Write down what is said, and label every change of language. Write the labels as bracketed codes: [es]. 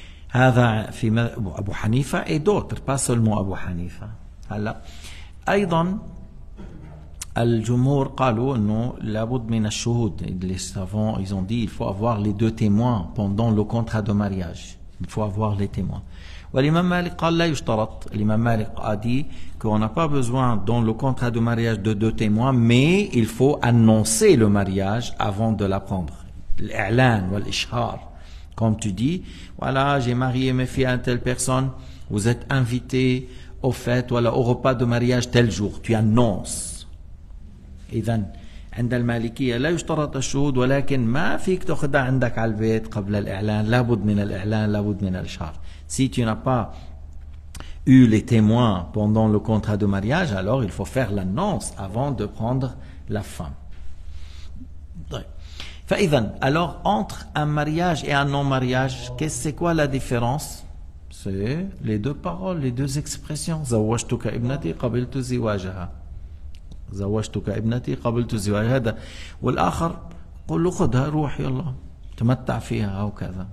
[ar] هذا في أبو حنيفة [fr] et d'autres, pas seulement Abu Hanifa. [ar] هلا أيضا الجمهور قالوا انه لابد من الشهود. [fr] Les savants ils ont dit il faut avoir les deux témoins pendant le contrat de mariage. Il faut avoir les témoins. [ar] والإمام مالك قال لا يشترط. [fr] الإمام مالك a dit qu'on n'a pas besoin dans le contrat de mariage de deux témoins, mais il faut annoncer le mariage avant de l'apprendre. [ar] الإعلان والإشهار. [fr] Comme tu dis, voilà, j'ai marié mes filles à telle personne, vous êtes invités au fête, voilà, au repas de mariage tel jour. Tu annonces. [ar] إذن عند المالكية لا يشترط الشهود، ولكن ما فيك تأخذها عندك على البيت قبل الإعلان. لابد من الإعلان، لابد من الإشهار. [fr] Si tu n'as pas eu les témoins pendant le contrat de mariage, alors il faut faire l'annonce avant de prendre la femme. فإذن, alors entre un mariage et un non-mariage, c'est quoi la différence? C'est les deux paroles, les deux expressions. [ar] زوجتك ابنتي قبلت زواجها. زوجتك ابنتي قبلت زواجها. هذا والآخر قل له خذها روح يلا تمتع فيها أو كذا.